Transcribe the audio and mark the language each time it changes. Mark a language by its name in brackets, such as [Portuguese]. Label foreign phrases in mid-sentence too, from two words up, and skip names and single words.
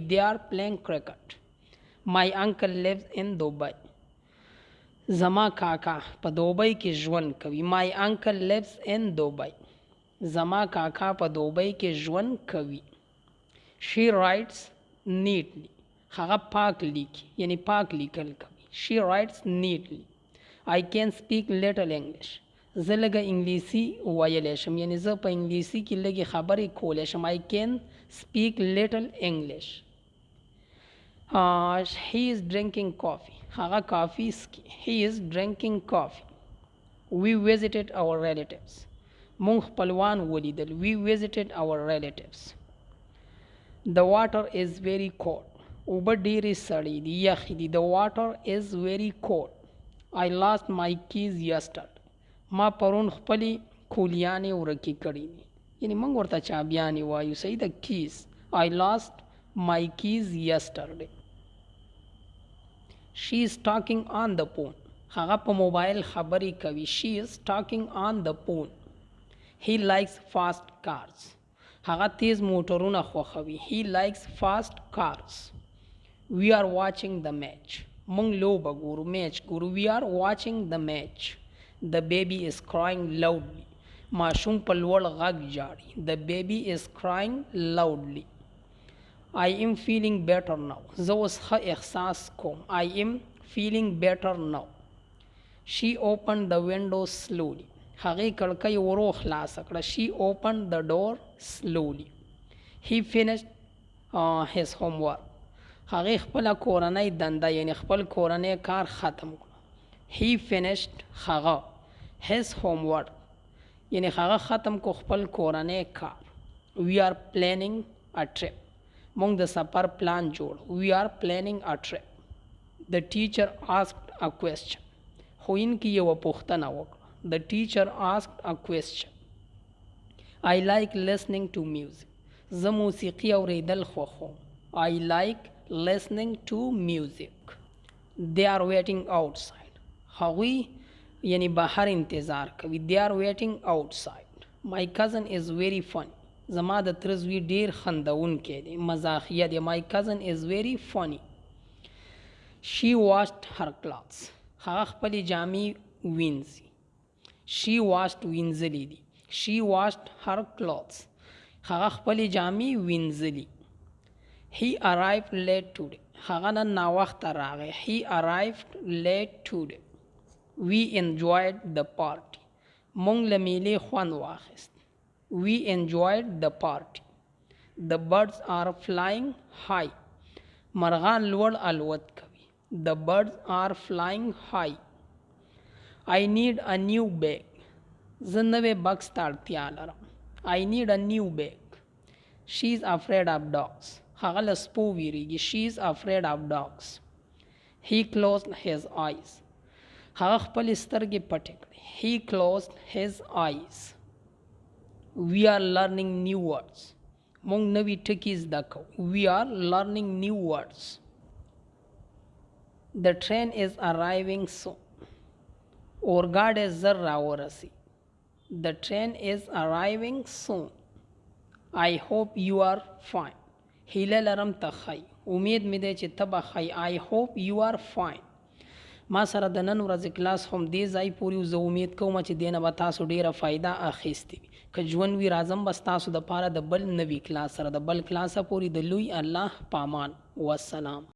[English] They are playing cricket. My uncle lives in Dubai. [Pashto] زما کاکا په دوبۍ کې ژوند کوي. [English] My uncle lives in Dubai. [Pashto] زما کاکا په دوبۍ کې ژوند کوي. [English] She writes neatly. [Pashto] هغه پاک لیکي، یعنی پاک لیکل کوي. [English] She writes neatly. I can speak little English. [Pashto] زه لږه انګلیسي ویلی شم، یعنی زه په انګلیسي کې لږې خبرې کولی شم. [English] I can speak little English. He is drinking coffee. [Pashto] هغه کافي څښي. [English] He is drinking coffee. We visited our relatives. [Pashto] مونږ خپلوان ولیدل. [English] We visited our relatives. The water is very cold. [Pashto] اوبه ډېرې سړې دي، یخې دي. [English] The water is very cold. I lost my keys yesterday. [Pashto] ما پرون خپلې کولیانې ورکې کړې دي، یعنی موږ ورته چابیانې وایو. صحیح ده. [English] keys. I lost my keys yesterday. She is talking on the phone. [Pashto] هغه په موبایل خبرې کوي. [English] She is talking on the phone. He likes fast cars. [Pashto] هغه تیز موټرونه خوښوي. [English] He likes fast cars. We are watching the match. [Pashto] مونږ لوبه ګورو. میچ ګورو. [English] We are watching the match. The baby is crying loudly. [Pashto] ماشوم په لوړ غږ جاړي. [English] The baby is crying loudly. I am feeling better now. [Pashto] زه اوس ښه احساس کوم. [English] I am feeling better now. She opened the window slowly. [Pashto] هغې کړکۍ ورو خلاصه کړه. [English] She opened the door slowly. he finished his homework. [Pashto] هغې خپله کورنۍ دنده یعنی خپل کورنۍ کار ختم کړ. [English] he finished [Pashto] هغه [English] his homework [Pashto] یعنی هغه ختم کو خپل کورنۍ کار. [English] we are planning a trip. [Pashto] مونږ د سفر پلان جوړ. [English] we are planning a trip. the teacher asked a question. [Pashto] ښوونکي یوه پوښتنه وکړه. [English] the teacher asked a question. I like listening to music. [Pashto] زه موسیقي اوریدل خوښوم. [English] I like listening to music. They are waiting outside. [Pashto] هغوی یعنی بهر انتظار کوي. [English] they are waiting outside. My cousin is very funny. [Pashto] زما د تره زوی ډیر خندونکی دی. مزاحیه دی. [English] my cousin is very funny. she washed her clothes. [Pashto] هغه خپلې جامې وینځي. [English] she washed [Pashto] وینځلې دي. [English] she washed her clothes. [Pashto] هغه خپلې جامې وینځلي. [English] he arrived late today. [Pashto] هغه نن ناوخته راغی. [English] he arrived late today. we enjoyed the party. [Pashto] مونږ له میلې خوند واخیست. [English] we enjoyed the party. the birds are flying high. [Pashto] مرغان لوړ الوت کوي. [English] the birds are flying high. I need a new bag. [Pashto] زه نوې بکس ته اړتیا لرم. [English] I need a new bag. she is afraid of dogs. [Pashto] هغه له سپو ویریږي. [English] she is afraid of dogs. he closed his eyes. [Pashto] هغه خپلې سترګې پټې کړې. [English] he closed his eyes. we are learning new words. [Pashto] مونږ نوي ټکي زده کوو. [English] we are learning new words. the train is arriving soon. [Pashto] اورګاډی زر راورسي. [English] the train is arriving soon. I hope you are fine. [Pashto] هیله لرم ته ښه. امید مې دی چې ته به ښه. [English] I hope you are fine. [Pashto] ما سره د نن ورځې کلاس هم دې ځای پورې. زه امید کوم چې دې نه به تاسو ډیره فایده اخیستې وي. که ژوند وي راځم به ستاسو دپاره د بل نوي کلاس سره. د بل کلاسه پورې د لوی الله په امان. والسلام.